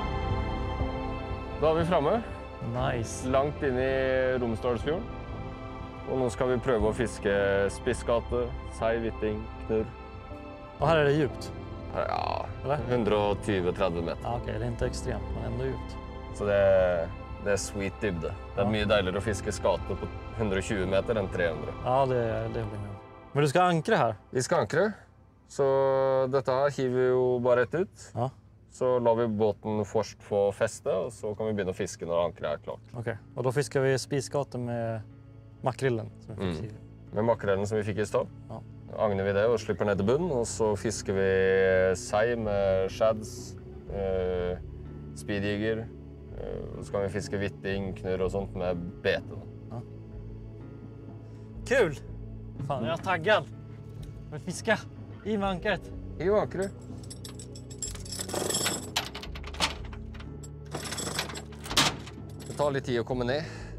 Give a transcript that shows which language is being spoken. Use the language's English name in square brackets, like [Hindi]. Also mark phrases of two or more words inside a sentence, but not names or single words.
[Norwegian] Da er vi framme, Nice. langt inn i Romsdalsfjorden. Og nå skal vi prøve å fiske spissgate, sei, hvitting, knurr. [Swedish] Och här är det djupt. Ja, Eller? 120-30 meter. Ja, okej, det är inte extremt, men ändå djupt. [Norwegian] Så det er sweet dybde. Det er mye deiligere å fiske skate på 120 meter enn 300. [Swedish] Ja, det blir med. Men du ska ankra här? [Norwegian] Vi skal ankre, så dette her hiver vi jo bare rett ut. Ja. Så lar vi båten først få feste, og så kan vi begynne å fiske når ankeret er klart. [Swedish] Okej, och då fiskar vi spisgate med makrillen. Som vi fick [Norwegian] Med makrellen som vi fikk i stad. Ja. Agner vi det og slipper ned til bunnen, og så fisker vi sei med shads, speedjigger. Og så kan vi fiske hvitting, knurr og sånt med bete. [Swedish] Ja. Kul! Fan, jag är taggad. Jag vill fiska i med ankaret. [Norwegian] I ankeret. Det tar litt tid å komme ned.